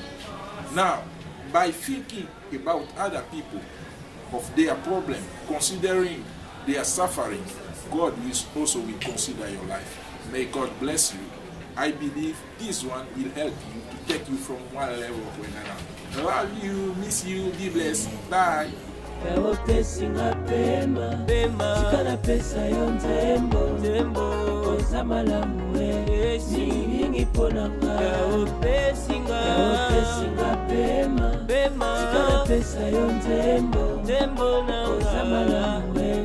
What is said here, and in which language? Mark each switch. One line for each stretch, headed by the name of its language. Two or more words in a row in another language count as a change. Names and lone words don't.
English: Now, by thinking about other people, of their problem, considering their suffering, God will consider your life. May God bless you. I believe this one will help you to take you from one level to another. Love you, miss you, be blessed. Bye.
Lingala: Pesinga pema chikana pesa yo nzembo oza malamu mingi ponanga pesinga pema chikana pesa yo nzembo oza malamu